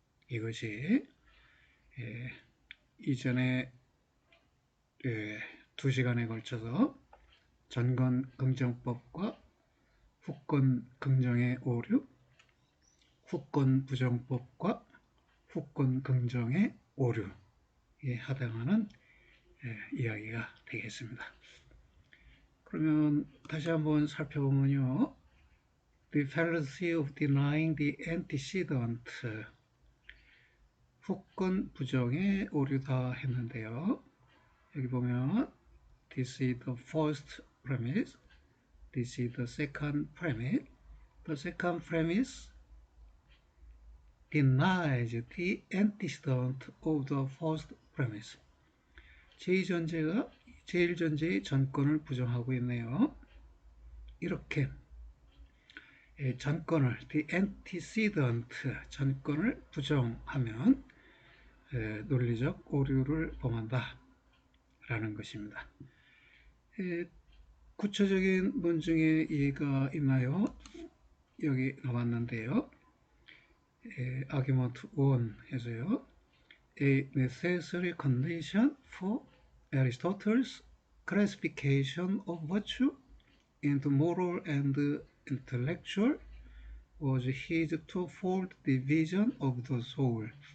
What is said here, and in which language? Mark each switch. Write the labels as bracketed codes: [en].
[ko] 이것이 이전에 2시간에 걸쳐서 전건 긍정법과 후권 긍정의 오류, 후권 부정법과 후권 긍정의 오류에 해당하는 이야기가 되겠습니다. 그러면 다시 한번 살펴보면요. [en] The fallacy of denying the antecedent. [ko] 후권 부정의 오류다 했는데요. 여기 보면 [en] this is the first premise. This is the second premise. The second premise denies the antecedent of the first premise. [ko] 제2전제가 제1전제의 전권을 부정하고 있네요. 이렇게 전권을 [en] the antecedent [ko] 전권을 부정하면 논리적 오류를 범한다 라는 것입니다. 구체적인 논증의 이해가 있나요? 여기 나왔는데요. argument 1 해서요. [en] A necessary condition for Aristotle's classification of virtue into moral and intellectual was his twofold division of the soul.